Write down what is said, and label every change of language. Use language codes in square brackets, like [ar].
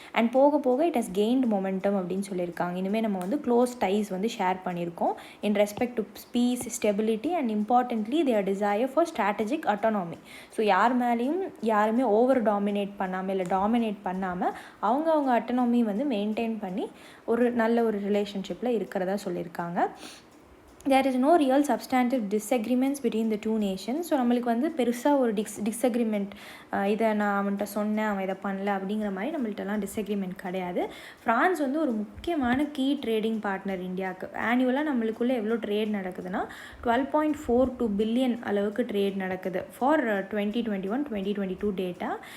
[en] and [ta] போக போக [en] it has gained momentum [ta] அப்படின்னு சொல்லியிருக்காங்க. இனிமேல் நம்ம வந்து [en] close ties [ta] வந்து ஷேர் பண்ணியிருக்கோம் [en] In respect to peace, stability and importantly their desire for strategic autonomy. [ta] So யார் மேலேயும் யாருமே ஓவர் டாமினேட் பண்ணாமல் இல்லை டாமினேட் பண்ணாமல் அவங்க அட்டானமி வந்து மெயின்டைன் பண்ணி ஒரு நல்ல ஒரு ரிலேஷன்ஷிப்பில் இருக்கிறதா சொல்லியிருக்காங்க. [en] there is no real substantive disagreements between the two nations. [ta] So நம்மளுக்கு வந்து பெருசாக ஒரு டிஸ்அக்ரிமெண்ட், இதை நான் அவன்கிட்ட சொன்னேன் அவன் இதை பண்ணல அப்படிங்கிற மாதிரி நம்மள்ட்டலாம் டிஸ்அக்ரிமெண்ட் கிடையாது. ஃப்ரான்ஸ் வந்து ஒரு முக்கியமான கீ ட்ரேடிங் பார்ட்னர் இந்தியாவுக்கு. ஆனுவலாக நம்மளுக்குள்ளே எவ்வளோ ட்ரேட் நடக்குதுன்னா 12.42 பில்லியன் அளவுக்கு ட்ரேட் நடக்குது ஃபார் 2021-2022 டேட்டா.